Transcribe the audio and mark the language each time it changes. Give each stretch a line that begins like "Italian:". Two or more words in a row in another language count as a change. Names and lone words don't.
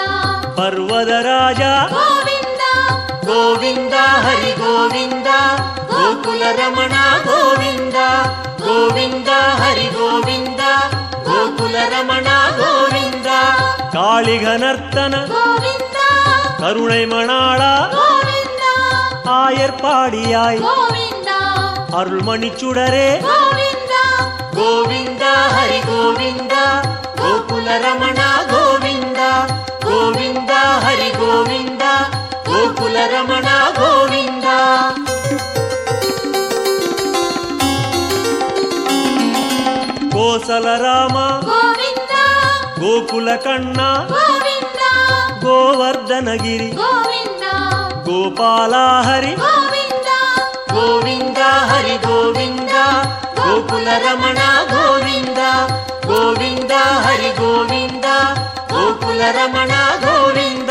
Kannada: ಪರ್ವತ ರಾಜ ಗೋವಿಂದ ಗೋವಿಂದ ಹರಿ ಗೋವಿಂದ ಗೋಕುಲ ರಮಣ ಗೋವಿಂದ ಗೋವಿಂದ ಹರಿ ಗೋವಿಂದ ಗೋಕುಲ ರಮಣ ಗೋವಿಂದ. ಕಾಳಿಘನರ್ತನ ಗೋವಿಂದ
Tamil: கருணை மணாளா
Kannada: ಗೋವಿಂದ
Tamil: ஆயர்பாடியாய்
Kannada: ಗೋವಿಂದ
Tamil: அருள்மணிச்சுடரே
Kannada: ಗೋವಿಂದ ಗೋವಿಂದ ಹರಿ ಗೋವಿಂದ ಗೋಕುಲ ರಮಣ ಗೋವಿಂದ ಗೋವಿಂದ ಹರಿ ಗೋವಿಂದ ಗೋಕುಲ ರಮಣ ಗೋವಿಂದ.
Tamil: கோசல ராம
Kannada: ಗೋವಿಂದ ಗೋಕುಲ ಕಣ್ಣ ಗೋವಿಂದ ಗೋವರ್ಧನಗಿರಿ ಗೋವಿಂದ ಗೋಪಾಲ ಹರಿ ಗೋವಿಂದ ಗೋವಿಂದ ಹರಿ ಗೋವಿಂದ ಗೋಕುಲ ರಮಣ ಗೋವಿಂದ ಗೋವಿಂದ ಹರಿ ಗೋವಿಂದ ಗೋಕುಲ ರಮಣ ಗೋವಿಂದ.